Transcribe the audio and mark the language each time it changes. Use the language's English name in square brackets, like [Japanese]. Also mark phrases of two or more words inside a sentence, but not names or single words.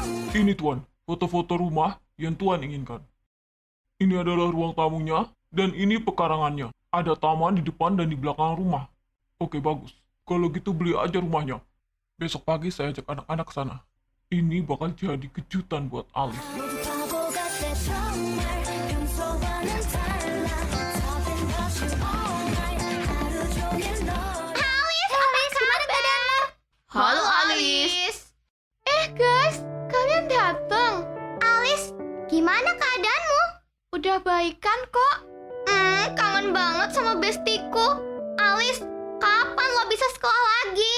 [Indonesian] Ini Tuan, foto-foto rumah yang Tuan inginkan. Ini adalah ruang tamunya, dan ini pekarangannya. Ada taman di depan dan di belakang rumah. Oke, bagus. Kalau gitu beli aja rumahnya. Besok pagi saya ajak anak-anak ke sana. Ini bakal jadi kejutan buat Alice. [Korean] 모두 바보 같아 정말 평소와는 달라 답은 다시 [English] all night [Korean] 하루 종일 너 [Indonesian] Alice, gimana badanmu? Halo Alice. Guys, kalian datang. Alice, gimana keadaanmu? Udah baikan kok. Kangen banget sama bestiku. Alice, kapan lo bisa sekolah lagi?